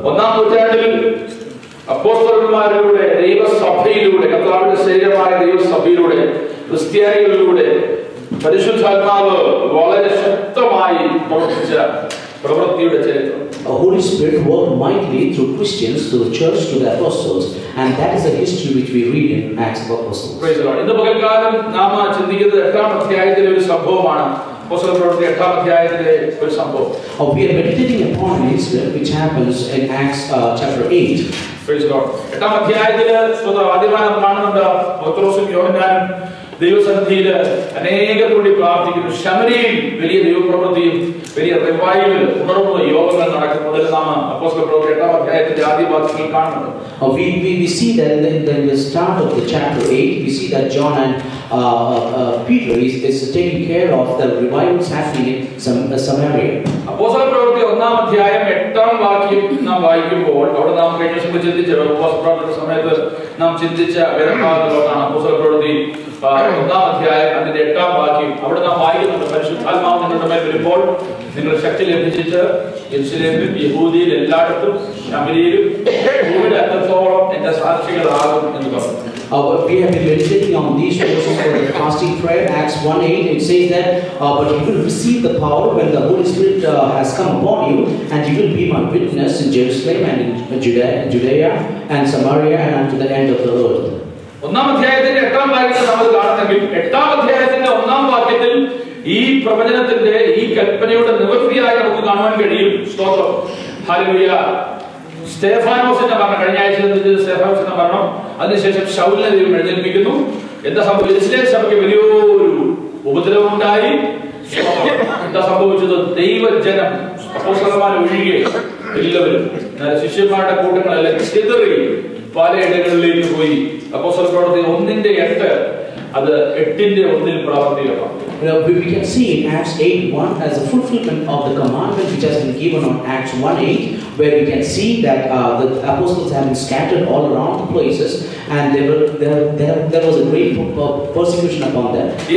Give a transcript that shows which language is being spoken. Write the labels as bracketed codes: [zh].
[ml] ഒന്നാം നൂറ്റാണ്ടിൽ അപ്പോസ്തലന്മാരിലൂടെ ദൈവസഭയിലൂടെ കർത്താവിന്റെ ശരീരമായ ദൈവസഭയിലൂടെ ക്രിസ്ത്യാനികളിലൂടെ പരിശുദ്ധാത്മാവ് വളരെ ശക്തമായി പ്രവർത്തിച്ച പ്രവൃത്തിയുടെ ചരിത്രം. [en] The Holy Spirit worked mightily through Christians, to the church, to the apostles, and that is the history which we read in Acts of Apostles. Praise the Lord. [ml] ഇന്ന് പകൽക്കാലം നാം ചിന്തിക്കുന്നത് 8-ാം അധ്യായത്തിലെ ഒരു സംഭവമാണ്. അപ്പോസ്തല പ്രവൃത്തി 8-ാം അധ്യായത്തിലെ ഒരു സംഭവം. [en] We are meditating upon an incident which happens in Acts chapter 8. Praise the Lord. [ml] 8-ാം അധ്യായത്തിലെ ആദ്യമായി നാം കാണുന്നുണ്ട് പത്രോസും യോഹന്നാനും ദൈവസന്നിധിയിൽ അനേകം കൂടി പ്രാർത്ഥിക്കുന്നു. ശമരിയിൽ വലിയ ദൈവപ്രവൃത്തിയും വലിയ റിവൈവൽ ഉണർവുള്ള യോഗങ്ങൾ നടക്കുന്നത് നാം അപ്പോസ്തല പ്രവൃത്തി 8-ാം അധ്യായത്തിന്റെ ആദ്യ ഭാഗത്തിൽ കാണുന്നുണ്ട്. [en] We see that in the start of the chapter 8, we see that John and Peter is taking care of the revivals happening in Samaria. [ml] അപ്പോസ്തല പ്രവൃത്തി 1-ാം അധ്യായം 8-ാം വാക്യം നാം വായിക്കുമ്പോൾ അവിടെ നാം കഴിഞ്ഞ ദിവസം ചിന്തിച്ച ഉപവാസപ്രാർത്ഥന സമയത്ത് നാം ചിന്തിച്ച വേദഭാഗത്തിലൊന്നാണ് അപ്പോസ്തല പ്രവൃത്തി 1-ാം അധ്യായം അതിന്റെ 8-ാം വാക്യം. അവിടെ നാം വായിക്കുന്നുണ്ട്, പരിശുദ്ധാത്മാവ് നിങ്ങളുടെ മേൽ വരുമ്പോൾ നിങ്ങൾ ശക്തി ലഭിച്ചിട്ട് യെരൂശലേമിലും യഹൂദിയിൽ എല്ലായിടത്തും ശമരിയിലും ഭൂമിയുടെ അറ്റത്തോളം എന്റെ സാക്ഷികളാകും എന്ന് പറഞ്ഞു. [en] We have been meditating on these verses for the fasting prayer. Acts 1:8, it says that, but you will receive the power when the Holy Spirit has come upon you, and you will be my witness in Jerusalem and in Judea and Samaria and unto the end of the earth. [ml] 1-ാം അധ്യായത്തിന്റെ 8-ാം വാക്യത്തിൽ നമ്മൾ കാണുന്നെങ്കിൽ 8-ാം അധ്യായത്തിന്റെ 1-ാം വാക്യത്തിൽ ഈ പ്രവചനത്തിന്റെ ഈ കൽപ്പനയുടെ നിവൃത്തിയായി നമുക്ക് കാണുവാൻ കഴിയും. സ്തോത്രം. ഹല്ലേലൂയ. സ്തെഫാനോസിന്റെ മരണം, കഴിഞ്ഞ ആഴ്ച സ്തെഫാനോസിന്റെ മരണം, അതിനുശേഷം ശൗലിനെ ദൈവം എഴുന്നേൽപ്പിക്കുന്നു. എന്താ സംഭവിച്ചത്? യെരൂശലേം സഭയ്ക്ക് വലിയൊരു ഉപദ്രവമുണ്ടായി. എന്താ സംഭവിച്ചത്? ദൈവജനം അപ്പോസ്തലന്മാർ ഒഴികെ എല്ലാവരും ശിഷ്യന്മാരുടെ കൂട്ടങ്ങളെല്ലാം ചിതറി പലയിടങ്ങളിലേക്ക് പോയി. അപ്പോസ്തല പ്രവൃത്തി 1:8 അത് 8:1 പ്രാവർത്തികമാണ്. [en] We can see in Acts 8:1 as a fulfillment of the commandment which has been given on Acts 1:8, where we can see that the apostles have been scattered all around the places, and there was a great persecution upon them.